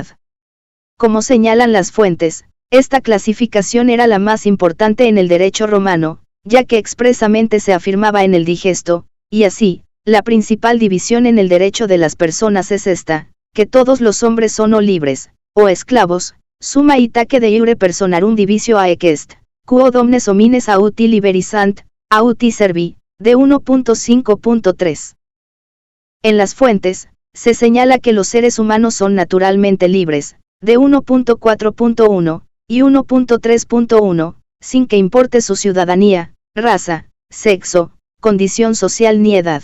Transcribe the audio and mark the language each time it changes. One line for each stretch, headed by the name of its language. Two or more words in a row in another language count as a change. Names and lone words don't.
Spanish: Como señalan las fuentes, esta clasificación era la más importante en el derecho romano, ya que expresamente se afirmaba en el digesto, y así, la principal división en el derecho de las personas es esta, que todos los hombres son o libres, o esclavos,
Latin: summa itaque de iure personarum divisio haec est, quod omnes homines auti liberisant, auti servi,
Spanish: de 1.5.3. En las fuentes, se señala que los seres humanos son naturalmente libres, de 1.4.1, y 1.3.1, sin que importe su ciudadanía, raza, sexo, condición social ni edad.